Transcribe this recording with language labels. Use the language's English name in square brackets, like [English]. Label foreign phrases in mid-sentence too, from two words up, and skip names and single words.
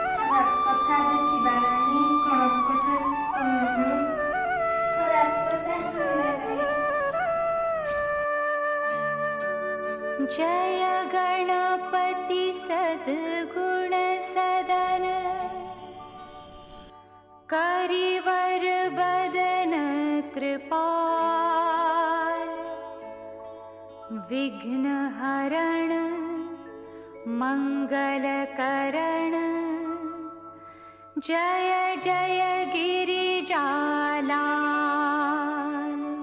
[Odia] ଖରାପ କଥା ଦେଖିବା ନାହିଁ। ଖରାପ କଥା ଶୁଣିବା ନାହିଁ। ଖରାପ କଥା ଶୁଣିବା ନାହିଁ। [Hindi] जय गणपति सद्गुण सदन करिवर बदन कृपाल विघ्न हरण मंगल करण जय जय गिरिजालाल।